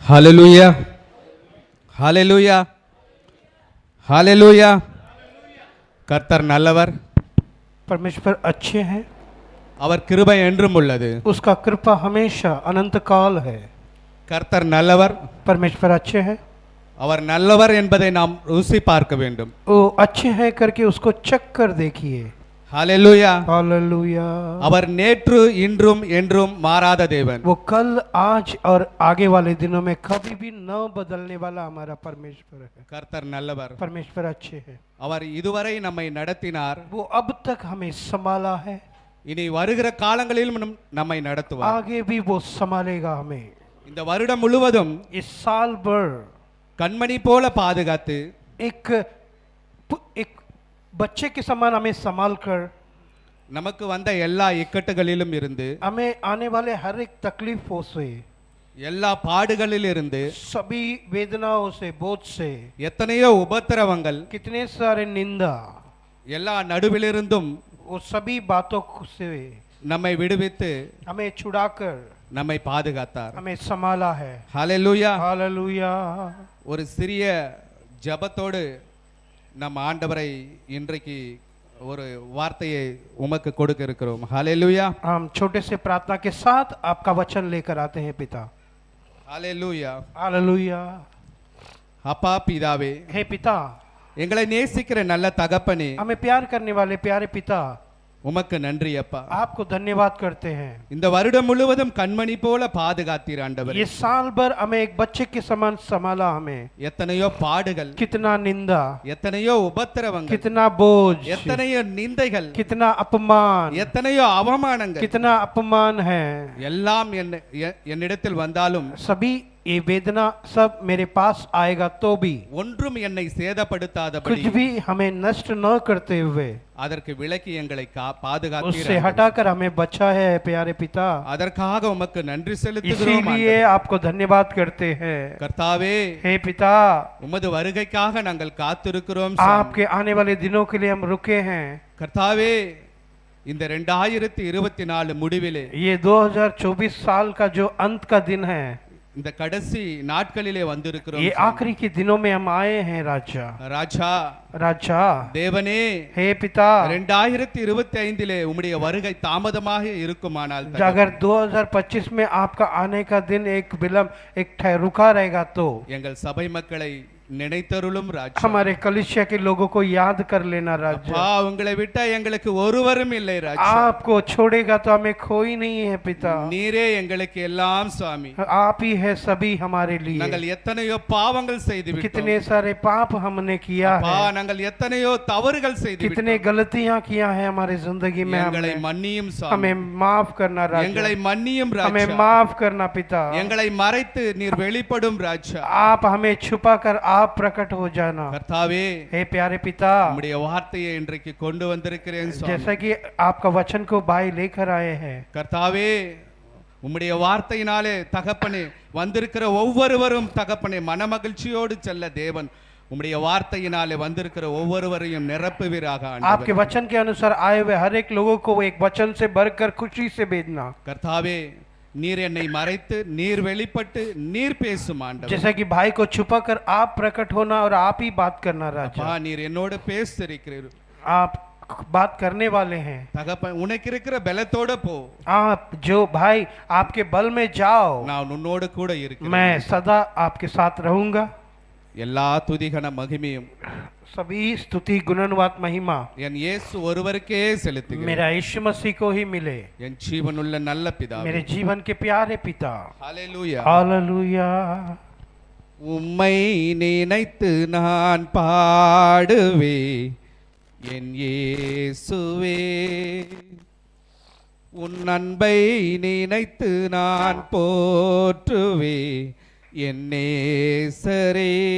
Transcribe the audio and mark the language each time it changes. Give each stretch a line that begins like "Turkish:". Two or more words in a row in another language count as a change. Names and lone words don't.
Tamil: ஹalleluya ஹalleluya ஹalleluya கர்த்தர் நல்லவர்,
Hindi: परमेश्वर अच्छे हैं,
Tamil: அவர் கிருபை என்றும் உள்ளது.
Hindi: उसका कृपा हमेशा अनंत काल है.
Tamil: கர்த்தர் நல்லவர்,
Hindi: परमेश्वर अच्छे हैं,
Tamil: அவர் நல்லவர் என்பதை நாம் ருசி பார்க்க வேண்டும்.
Hindi: वो अच्छे हैं करके उसको चेक कर देखिए.
Tamil: ஹalleluya
Hindi: हालेलुया.
Tamil: அவர் நேற்று இன்றும் என்றும் மாறாத தேவன்.
Hindi: वो कल आज और आगे वाले दिनों में कभी भी न बदलने वाला हमारा परमेश्वर है.
Tamil: கர்த்தர் நல்லவர்,
Hindi: परमेश्वर अच्छे हैं,
Tamil: அவர் இதுவரை நம்மை நடத்தினார்,
Hindi: वो अब तक हमें संभाला है,
Tamil: இனி வருகிற காலங்களிலும் நம்மை நடத்துவார்.
Hindi: आगे भी वो संभालेगा हमें.
Tamil: இந்த வருடம் முழுவதும்
Hindi: इस साल भर
Tamil: கண்மணி போல பாதுகாத்து
Hindi: एक बच्चे के समान हमें संभाल कर
Tamil: நமக்கு வந்த எல்லா இக்கட்டுகளிலும் இருந்து,
Hindi: हमें आने वाले हर एक तकलीफों से,
Tamil: எல்லா பாடுகளில் இருந்து,
Hindi: सभी वेदनाओं से, बोझ से,
Tamil: எத்தனையோ உபத்திரவங்கள்,
Hindi: कितने सारे निंदा,
Tamil: எல்லா நடுவிலிருந்தும்
Hindi: वो सभी बातों से
Tamil: நம்மை விடுவித்து
Hindi: हमें छुड़ाकर
Tamil: நம்மை பாதுகாத்தார்.
Hindi: हमें संभाला है.
Tamil: ஹalleluya.
Hindi: हालेलुया.
Tamil: ஒரு சிறிய ஜெபத்தோடு நம் ஆண்டவரை இன்றைக்கு ஒரு வார்த்தையை உமக்கு கொடுக்க இருக்கிறோம். ஹalleluya.
Hindi: हम छोटे से प्रार्थना के साथ आपका वचन लेकर आते हैं पिता.
Tamil: ஹalleluya.
Hindi: हालेलुया.
Tamil: அப்பா பிதாவே,
Hindi: हे पिता,
Tamil: எங்களை நேசிக்கிற நல்ல தகப்பனே,
Hindi: हमें प्यार करने वाले प्यारे पिता,
Tamil: உமக்கு நன்றி அப்பா.
Hindi: आपको धन्यवाद करते हैं.
Tamil: இந்த வருடம் முழுவதும் கண்மணி போல பாதுகாத்தீர் ஆண்டவரே.
Hindi: ये साल भर हमें एक बच्चे के समान संभाला. हमें
Tamil: எத்தனையோ பாடுகள்,
Hindi: कितना निंदा,
Tamil: எத்தனையோ உபத்திரவங்கள்,
Hindi: कितना बोझ,
Tamil: எத்தனையோ நிந்தைகள்,
Hindi: कितना अपमान,
Tamil: எத்தனையோ அவமானங்கள்,
Hindi: कितना अपमान है.
Tamil: எல்லாம் என்னிடத்தில் வந்தாலும்
Hindi: सभी ये वेदना सब मेरे पास आएगा तो भी
Tamil: ஒன்றும் என்னை சேதப்படுத்தாதபடி,
Hindi: कुछ भी हमें नष्ट न करते हुए
Tamil: அதற்கு விலக்கி எங்களை பாதுகாத்தீர்.
Hindi: उससे हटाकर हमें बचा है प्यारे पिता.
Tamil: அதற்காக உமக்கு நன்றி செலுத்துகிறோம்.
Hindi: इसीलिए आपको धन्यवाद करते हैं.
Tamil: கர்த்தாவே,
Hindi: हे पिता,
Tamil: உமது வருகைக்காக நாங்கள் காத்திருக்கிறோம்.
Hindi: आपके आने वाले दिनों के लिए हम रुके हैं.
Tamil: கர்த்தாவே, இந்த 2024 முடிவிலே,
Hindi: ये 2024 साल का जो अंत का दिन है,
Tamil: இந்த கடைசி நாட்களிலே வந்திருக்கிறோம்.
Hindi: ये आखिरी के दिनों में हम आए हैं. राजा
Tamil: ராஜா,
Hindi: राजा,
Tamil: தேவனே,
Hindi: हे पिता,
Tamil: 2025 உம்முடைய வருகை தாமதமாக இருக்குமானால்,
Hindi: अगर 2025 में आपका आने का दिन एक विलंब, एक रुका रहेगा तो
Tamil: எங்கள் சபை மக்களை நினைத்தருளும் ராஜா.
Hindi: हमारे कलिसिया के लोगों को याद कर लेना राजा.
Tamil: உங்களை விட்டா எங்களுக்கு ஒருவரும் இல்லை ராஜா.
Hindi: आपको छोड़ेगा तो हमें कोई नहीं है पिता.
Tamil: நீரே எங்களுக்கு எல்லாம் சுவாமி.
Hindi: आप ही है सभी हमारे लिए.
Tamil: நாங்கள் எத்தனையோ பாவங்கள் செய்து விட்டோம்.
Hindi: कितने सारे पाप हमने किया है.
Tamil: நாங்கள் எத்தனையோ தவறுகள் செய்து விட்டோம்.
Hindi: कितने गलतियां किया है हमारी जिंदगी में.
Tamil: எங்களை மன்னியும் சுவாமி.
Hindi: हमें माफ करना राजा.
Tamil: எங்களை மன்னியும் ராஜா.
Hindi: हमें माफ करना पिता.
Tamil: எங்களை மறைத்து நீர் வெளிப்படும் ராஜா.
Hindi: आप हमें छुपाकर आप प्रकट हो जाना.
Tamil: கர்த்தாவே,
Hindi: हे प्यारे पिता,
Tamil: உம்முடைய வார்த்தையை இன்றைக்கு கொண்டு வந்திருக்கிறேன் சுவாமி.
Hindi: जैसा कि आपका वचन को भाई लेकर आए हैं.
Tamil: கர்த்தாவே, உம்முடைய வார்த்தையினாலே தகப்பனே வந்திருக்கிற ஒவ்வொருவரும் தகப்பனே மனமகிழ்ச்சியோடு செல்ல தேவன் உம்முடைய வார்த்தையினாலே வந்திருக்கிற ஒவ்வொருவரையும் நிரப்புவீராக.
Hindi: आपके वचन के अनुसार आए हुए हर एक लोगों को एक वचन से भरकर खुशी से भेजना.
Tamil: கர்த்தாவே, நீர் என்னை மறைத்து நீர் வெளிப்பட்டு நீர் பேசும் ஆண்டவரே.
Hindi: जैसा कि भाई को छुपाकर आप प्रकट होना और आप ही बात करना राजा.
Tamil: நீர் என்னோடு பேசியிருக்கிறீர்.
Hindi: आप बात करने वाले हैं.
Tamil: தகப்பன், உனக்கு இருக்கிற பலத்தோட போ.
Hindi: आप जो भाई आपके बल में जाओ,
Tamil: நான் உன்னோடு கூட இருக்கிறேன்.
Hindi: मैं सदा आपके साथ रहूंगा.
Tamil: எல்லா துதிகன மகிமையும்
Hindi: सभी स्तुति गुणवाद महिमा
Tamil: என் இயேசு ஒருவருக்கே செலுத்துகிறேன்.
Hindi: मेरा यीशु मसीह को ही मिले.
Tamil: என் ஜீவனுள்ள நல்ல பிதாவே,
Hindi: मेरे जीवन के प्यारे पिता.
Tamil: ஹalleluya.
Hindi: हालेलुया.
Tamil: உம்மை நினைத்து நான் பாடுவே என் இயேசுவே, உன் அன்பை நினைத்து நான் போற்றுவே என் நேசரே.